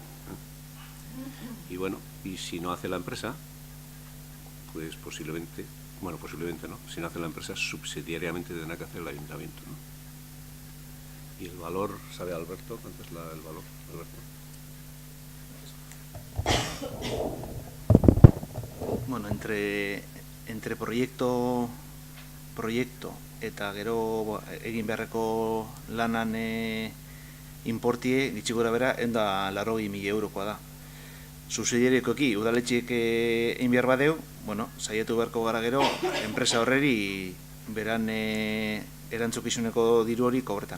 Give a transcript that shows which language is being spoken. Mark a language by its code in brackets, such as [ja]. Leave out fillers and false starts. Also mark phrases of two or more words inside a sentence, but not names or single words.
[es] Y bueno, y si no hace la empresa, pues posiblemente no, si no hace la empresa, subsidiariamente tendrá que hacer el ayuntamiento, ¿no? Y el valor, ¿sabe Alberto cuánto es el valor, Alberto? [eu] Bueno, [es] entre proyecto [eu] proiektu eta gero egin beharreko lanan importie gitxi gora bera 180.000 eurokoa da. Subsidiariokoki udaletxiek egin behar badeu, saiatu beharko gara gero enpresa horreri beran erantzukizuneko diru hori kobretan.